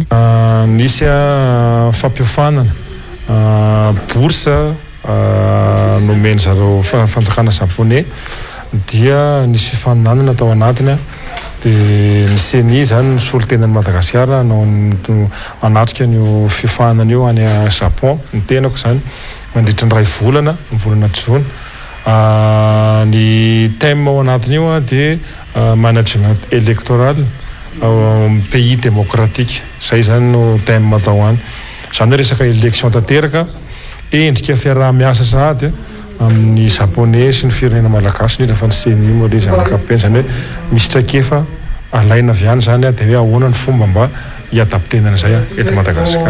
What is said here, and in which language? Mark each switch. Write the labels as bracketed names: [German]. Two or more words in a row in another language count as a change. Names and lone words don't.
[Malagasy] Nisy fampiofanana bourse nomeny zareo fanjakana japonais dia nisy fifaninanana tao anatiny dia ny CENI zany ny solotenan'ny Madagasikara no anatrika ny fifaninana io any Japon ny tenako zany mandritra ny 2 volana ny volana Jona. Ny thème ao anatiny io dia [French] management électoral au pays démocratique [Malagasy] zay zany no thème atao any. Zany resaka élection tanteraka endrika fiaraha-miasa sahady amin'ny japonais sy ny firenena malagasy ny rehefa ny CENI moa le zanakapeny zany hoe misy traikefa alaina avy any zany dia hoe ahoana ny fomba mba hiadaptenana zay eto Madagasikara.